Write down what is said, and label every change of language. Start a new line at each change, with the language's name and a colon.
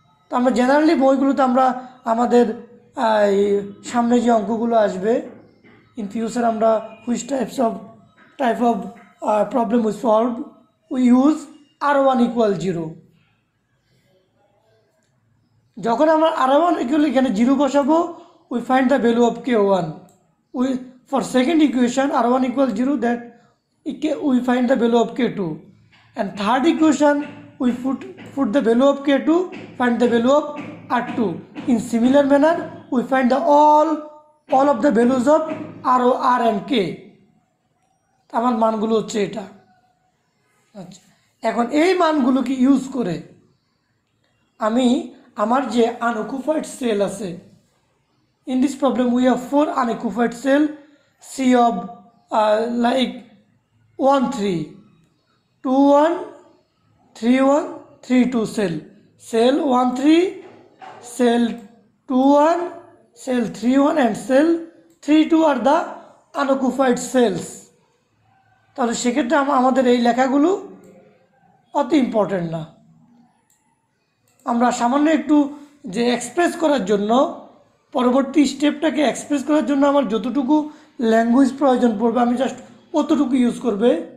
Bangla: তো আমরা জেনারেলি বইগুলোতে আমরা আমাদের সামনে যে অঙ্কগুলো আসবে
English: in future
Bangla: আমরা
English: Which type of problem we solve, we use r1 equal 0।
Bangla: যখন আমরা r1 ইকুয়াল এখানে 0 বসাবো,
English: We find the value of k1। We for second equation r1 equal 0, that we find the value of k2, and third equation we put the value of k2, find the value of r2. In similar manner we find the all of the values of r and k।
Bangla: আমার মানগুলো হচ্ছে এটা। আচ্ছা, এখন এই মানগুলোকে use করে আমি আমার যে আনঅকুপাইড সেল আছে,
English: in this problem we have 4 unoccupied cell, c of like 1 3 2 1 3 1 3 2 cell 1 3, cell 2 1, cell 3 1 and cell 3 2 are the unoccupied cells।
Bangla: তাহলে সেক্ষেত্রে আমাদের এই লেখাগুলো অত ইম্পর্টেন্ট না। আমরা সামান্য একটু যে এক্সপ্রেস করার জন্য, পরবর্তী স্টেপটাকে এক্সপ্রেস করার জন্য আমার যতটুকু ল্যাঙ্গুয়েজ প্রয়োজন পড়বে আমি জাস্ট অতটুকু ইউজ করবে।